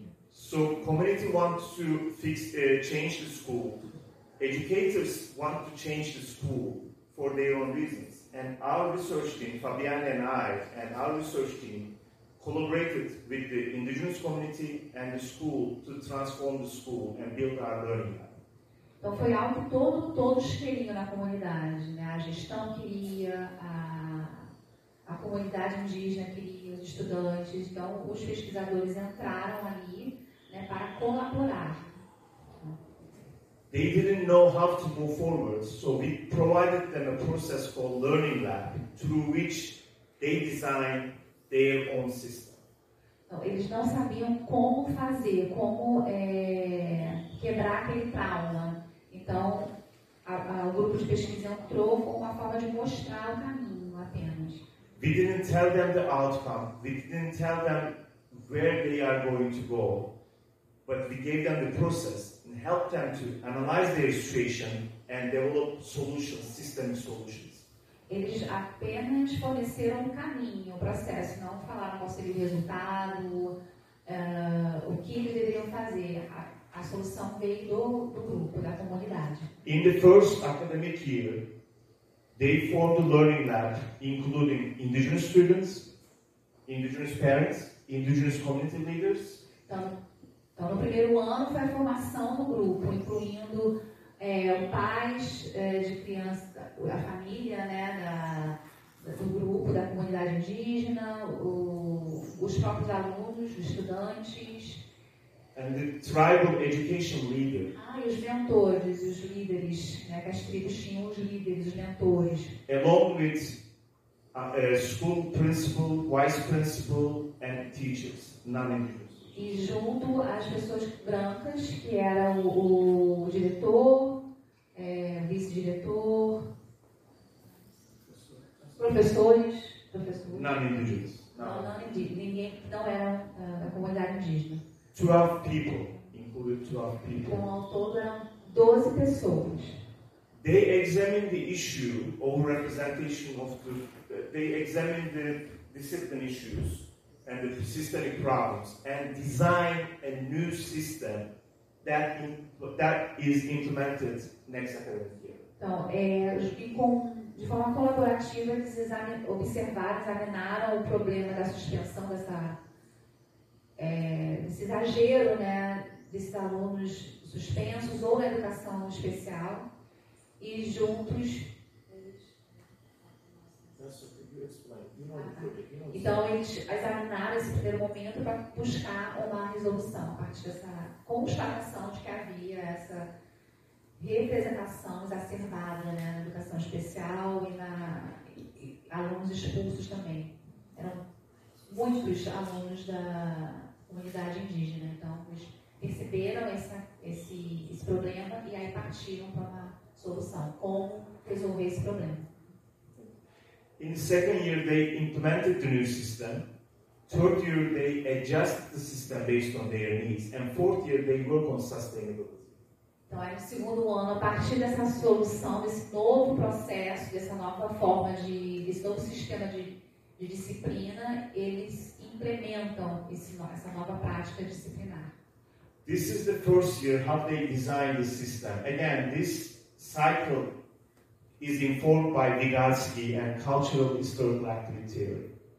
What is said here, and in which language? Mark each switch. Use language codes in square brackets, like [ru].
[en] So community wants to change the school. Educators want to change the school for their own reasons. And our research team, Fabiana and I, and our research team collaborated with the indigenous community and the school to transform the school and build our learning lab. [pt] Então foi algo que todos queriam na comunidade, né? A gestão queria, a comunidade indígena queria, os estudantes. Então os pesquisadores entraram ali, né, para colaborar. [en] They didn't know how to move forward, so we provided them a process called Learning Lab, through which they designed their own system. [pt] Então, eles não sabiam como fazer, como quebrar aquele trauma. Então, o grupo de pesquisa entrou com uma forma de mostrar o caminho apenas. [en] We didn't tell them the outcome. We didn't tell them where they are going to go. But we gave them the process and helped them to analyze their situation and develop solutions, systemic solutions. [pt] Eles apenas forneceram o caminho, o processo, não falaram qual seria o resultado, o que eles deveriam fazer. A solução veio do grupo, da comunidade. [en] In the first academic year, they formed a learning lab, including indigenous students, indigenous parents, indigenous community leaders. [pt] Então, no primeiro ano foi a formação do grupo, incluindo pais de crianças, a família, né, do grupo, da comunidade indígena, os próprios alunos, os estudantes. [en] And the tribal education leader. [pt] E os mentores, os líderes, né, que as tribos tinham os líderes, os mentores. [en] Along with school principal, vice principal, and teachers, non-indigenous. [pt] E junto às pessoas brancas, que eram o diretor, vice-diretor, professores. [en] Non-indigenous. [pt] Ninguém não eram da comunidade indígena. [en] 12 people, included 12 people. [pt] Então, ao todo eram 12 pessoas. [en] They examined the issue of representation of they examined the discipline issues and the systemic problems and design a new system that is implemented next academic year. [pt] Então, de forma colaborativa, eles examinaram o problema da suspensão desse exagero, né, desses alunos suspensos ou na educação especial e juntos. Então, eles examinaram esse primeiro momento para buscar uma resolução a partir dessa constatação de que havia essa representação exacerbada, né, na educação especial e alunos expulsos também. Eram muitos alunos da comunidade indígena, então eles perceberam esse problema e aí partiram para uma solução, como resolver esse problema. [en] In the second year, they implemented the new system. Third year, they adjust the system based on their needs. And fourth year, they work on sustainability. [pt] Então, aí no segundo ano, a partir dessa solução, desse novo processo, dessa nova forma desse novo sistema de disciplina, eles implementam essa nova prática disciplinar. [en] This is the first year how they designed the system. Again, this cycle is informed by Vygotsky and cultural historical activity theory.